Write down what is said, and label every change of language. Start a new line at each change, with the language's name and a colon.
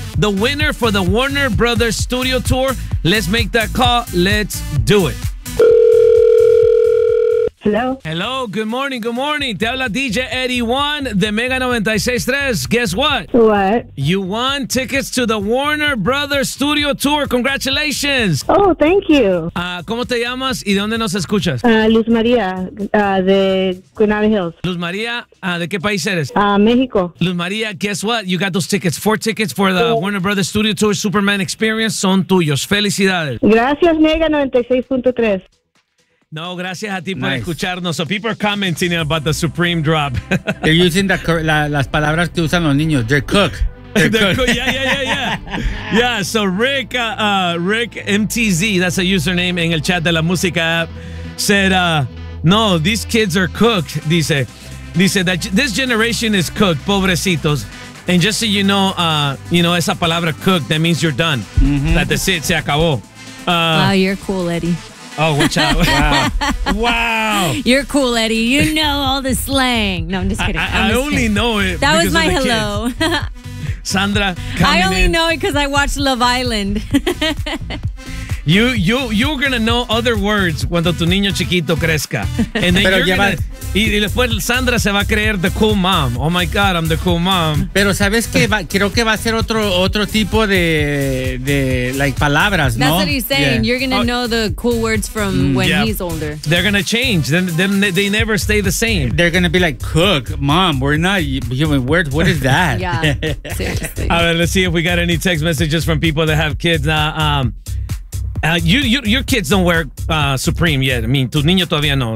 English: The winner for the Warner Brothers Studio Tour. Let's make that call. Let's do it. Hello. Hello, good morning, good morning.
Spanish: Te habla
English: DJ Eddie One de Mega 96.3. Guess what? What? You won tickets to the Warner Brothers Studio Tour. Congratulations. Oh, thank you.
Spanish: ¿Cómo te llamas y de dónde nos escuchas? Luz María, de Granada Hills. Luz María, ¿de qué país eres? México.
English: Luz María, guess what? You got those tickets. 4 tickets for the Warner Brothers Studio Tour Superman Experience
Spanish: son tuyos. Felicidades. Gracias, Mega 96.3. No, gracias a ti por escucharnos.
English: So people are commenting about the Supreme drop. They're using
Spanish: las palabras que usan los niños.
English: They're cook. Yeah. So Rick, Rick MTZ, that's a username in
Spanish: el chat de la música
English: app, said, no, these kids are cooked.
Spanish: Dice
English: that this generation is cooked,
Spanish: pobrecitos.
English: And just so you know,
Spanish: esa palabra
English: cooked, that means you're done. That's it,
Spanish: se acabó.
English: Wow, you're cool, Eddie. Oh, watch out. Wow. You're cool, Eddie. You know all the slang. No, I'm just kidding. I only know it. That was my hello. Sandra, I only know it because I watched Love Island. You're going to know other words
Spanish: cuando tu niño chiquito crezca.
English: And then pero you're going to...
Spanish: Y después Sandra se va a creer
English: the cool mom. Oh my God, I'm the cool mom.
Spanish: Pero sabes que va, creo que va a ser otro tipo de like palabras, ¿no?
English: That's what he's saying. Yeah. You're gonna know the cool words from when he's older. They're gonna change. They never stay the same. They're gonna be like, cook, mom, we're not human. Where, what is that? Yeah, seriously. All right, let's see if we got any text messages from people that have kids. Your kids don't wear Supreme yet. I mean,
Spanish: tu niño todavía no.